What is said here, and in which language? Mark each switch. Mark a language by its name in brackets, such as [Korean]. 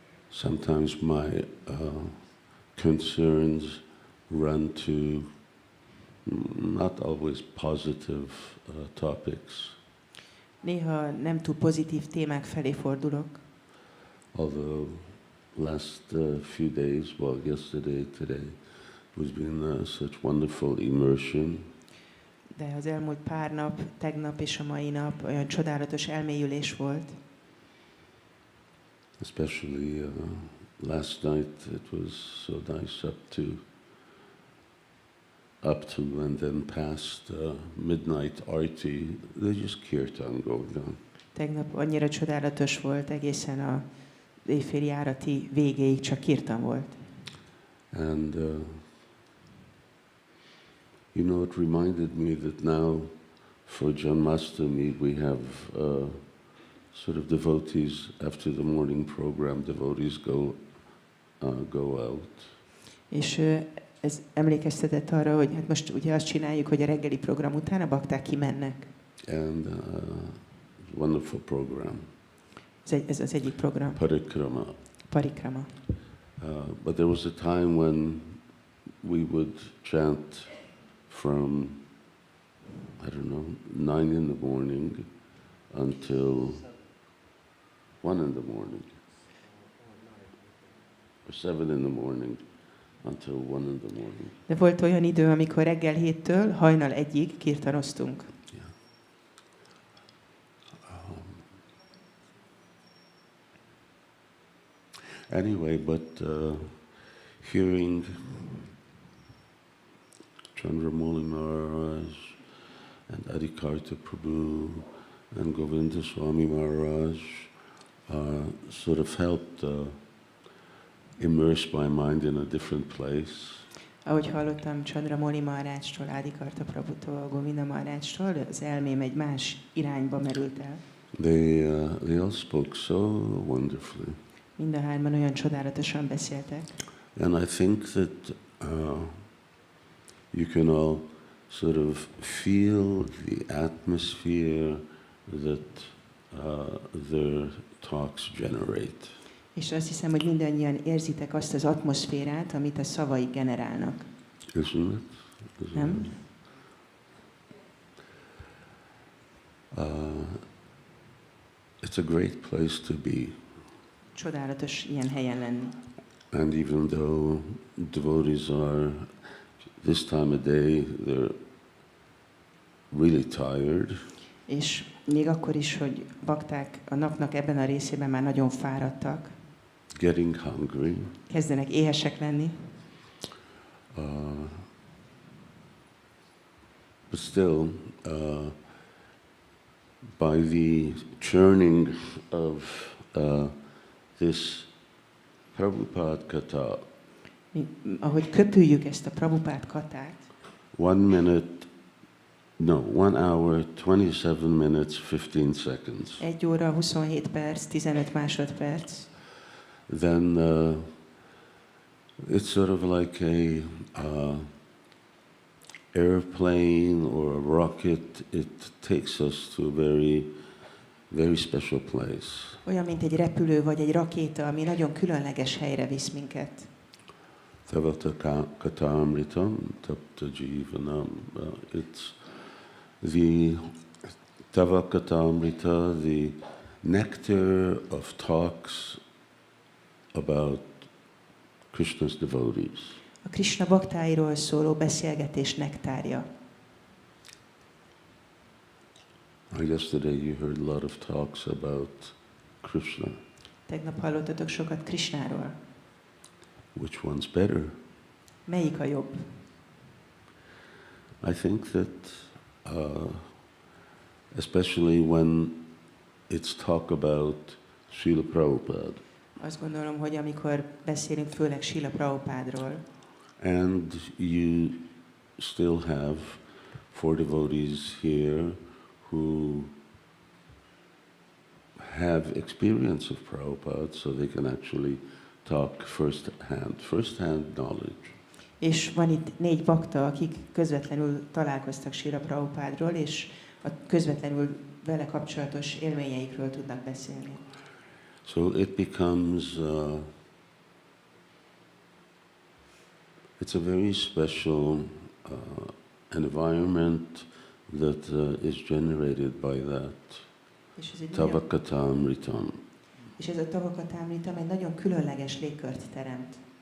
[English] Sometimes my concerns run to not always positive topics. [Hungarian] Néha nem túl pozitív témák felé fordulok. [English] Although last few days, well, yesterday, today, was been such wonderful immersion. [Hungarian] De az elmúlt pár nap, tegnap és a mai nap olyan csodálatos elmélyülés volt. [English] Especially last night, it was so nice up to and then past midnight arti. There's just kirtan going on. [Hungarian] Tegnap annyira csodálatos volt, egészen a éjféli árati végéig csak kirtan volt. [English] And you know, it reminded me that now for Janmashtami we have sort of devotees after the morning program. Devotees go out. [Hungarian] És ez emlékeztetett arra, hogy hát most ugye azt csináljuk, hogy a reggeli program után a bakták kimennek. [English] And wonderful program. [Hungarian] Ez az egyik program. [English] Parikrama. [Hungarian] Parikrama. [English] But there was a time when we would chant from, I don't know, 9 in the morning until 1 in the morning. Or 7 in the morning until 1 in the morning. [Hungarian] De volt olyan idő, amikor reggel 7-től hajnal 1-ig kirtanoztunk. [English] Yeah. Anyway, but hearing Chandramouli Maharaj and Adikarta Prabhu and Govinda Swami Maharaj sort of helped immerse my mind in a different place. [Hungarian] Ahogy hallottam Chandramouli Maharajtól, Adikarta Prabhutól, Govinda Maharajtól, az elmém egy más irányba merült el. [English] They all spoke so wonderfully. [Hungarian] Mind a hárman olyan csodálatosan beszéltek. [English] And I think that you can all sort of feel the atmosphere that their talks generate. [Hungarian] És azt hiszem, hogy mindannyian érzitek azt az atmoszférát, amit a szavaik generálnak. [English] Isn't it? [Hungarian] Nem? [English] It's a great place to be. [Hungarian] Csodálatos ilyen helyen lenni. [English] And even though devotees are, this time of day, they're really tired. [Hungarian] És még akkor is, hogy bakták a napnak ebben a részében már nagyon fáradtak. [English] getting hungry. [Hungarian] Kezdenek éhesek lenni. [English] But still, by the churning of this Prabhupada Katha, [Hungarian] Ahogy köpüljük ezt a Prabhupád katát, [English] 1 hour, 27 minutes, 15 seconds. [Hungarian] 1 óra, 27 perc, 15 másodperc, [English] Then it's sort of like a airplane or a rocket. It takes us to a very, very special place. [Hungarian] olyan, mint egy repülő vagy egy rakéta, ami nagyon különleges helyre visz minket. [Sanskrit] Tavata katamritam tapta jivanam. [English] It's the Tavakatamrita, the nectar of talks about Krishna's devotees. [Hungarian] A Krishna baktáiról szóló beszélgetés nektárja. [English] Yesterday you heard a lot of talks about Krishna. [Hungarian] Tegnap hallottatok sokat Krishnáról. [English] Which one's better? [Hungarian] Melyik a jobb? [English] I think that especially when it's talk about Srila Prabhupada, [Hungarian] Azt gondolom, hogy amikor beszélünk főleg Srila Prabhupádról, [English] and you still have 4 devotees here who have experience of Prabhupada, so they can actually talk first-hand knowledge. [Hungarian] és van itt 4 bakta, akik közvetlenül találkoztak Srila Prabhupádról, és a közvetlenül vele kapcsolatos élményeikről tudnak beszélni. [English] So it becomes, it's a very special environment that is generated by that [Hungarian] És ez, Tavakatamritam. és ez a Tavakatamritam egy nagyon különleges légkört teremt.